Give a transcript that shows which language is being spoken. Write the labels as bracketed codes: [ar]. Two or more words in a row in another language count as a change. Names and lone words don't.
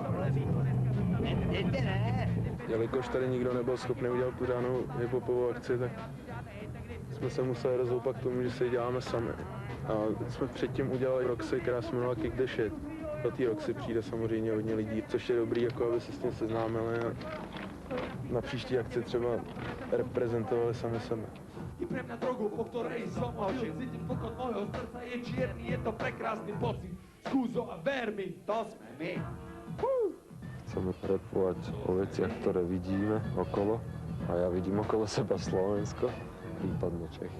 [cs] Jelikož tady nikdo nebyl schopný udělat pořádnou hip-hopovou akci, tak jsme se museli rozhoupat k tomu, že si ji děláme sami. A jsme předtím udělali Roxy, která se jmenovala Kick the Shit. Do té Roxy přijde samozřejmě hodně lidí, což je dobrý, jako aby se s tím seznámili a na příští akci třeba reprezentovali sami sebe. [sk] Idem na drogu, po ktorej som ožil, cítim pokon mojho srdca, je čierny, je to prekrásny pocit. Skúzo a ver mi, to sme my. Chceme repovať o veciach, ktoré vidíme okolo a ja vidím okolo seba Slovensko, prípadne Čechy.